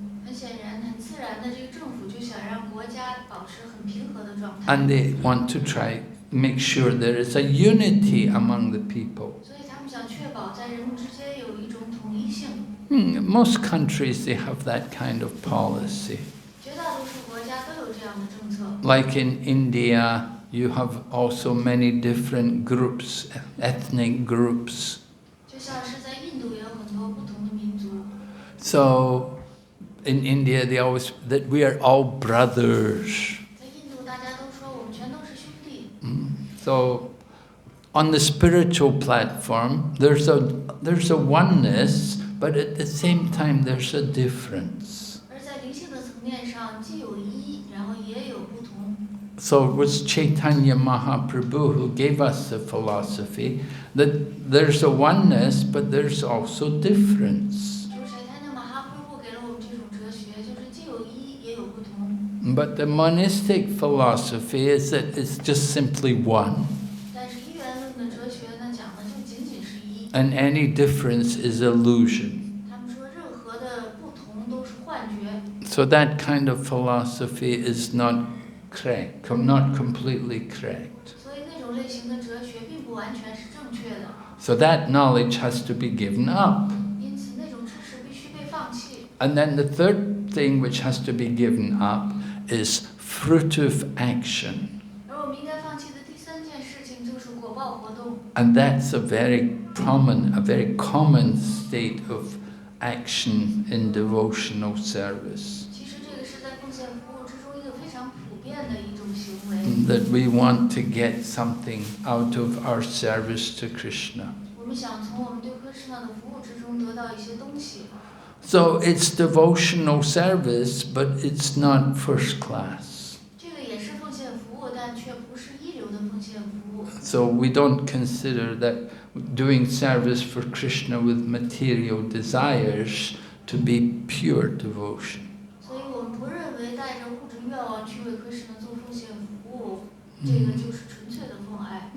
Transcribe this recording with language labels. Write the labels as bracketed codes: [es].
[zh] 很显然，很自然的，这个政府就想让国家保持很平和的状态。 [en] And they want to try make sure there is a unity among the people. [zh] 所以他们想确保在人们之间有一种统一性。 [en] Most countries they have that kind of policy. [zh] 绝大多数国家都有这样的政策。 [en] Like in India, you have also many different groups, ethnic groups. [zh] 就像是在印度也有很多不同的民族。 [en] So in India, that we are all brothers. [zh] 在印度，大家都说我们全都是兄弟。 [en] So on the spiritual platform, there's a oneness, but at the same time there's a difference. [zh] 而在灵性的层面上，既有一，然后也有不同。 [en] So it was Chaitanya Mahaprabhu who gave us the philosophy that there's a oneness, but there's also difference. [zh] 就是谁他那马哈夫布给了我们这种哲学，就是既有一，也有不同。 [en] But the monistic philosophy is that it's just simply one. [zh] 但是一元论的哲学呢，讲的就仅仅是一。 [en] And any difference is illusion. [zh] 他们说任何的不同都是幻觉。 [en] So that kind of philosophy is not correct, not completely correct. [zh] 所以那种类型的哲学并不完全是正确的。 [en] So that knowledge has to be given up. [zh] 因此，那种知识必须被放弃。 [en] And then the third thing which has to be given up is fruitive action. [zh] 而我们应该放弃的第三件事情就是果报活动。 [en] And that's a very common state of action in devotional service. [zh] 其实这个是在奉献服务之中一个非常普遍的一种行为。 [en] That we want to get something out of our service to Krishna. [zh] 我们想从我们对Krishna的服务之中得到一些东西。 [en] So it's devotional service, but it's not first class. [zh] 这个也是奉献服务，但却不是一流的奉献服务。 [en] So we don't consider that doing service for Krishna with material desires to be pure devotion. [zh] 所以我们不认为带着物质愿望去为Krishna做奉献服务，这个就是纯粹的奉爱。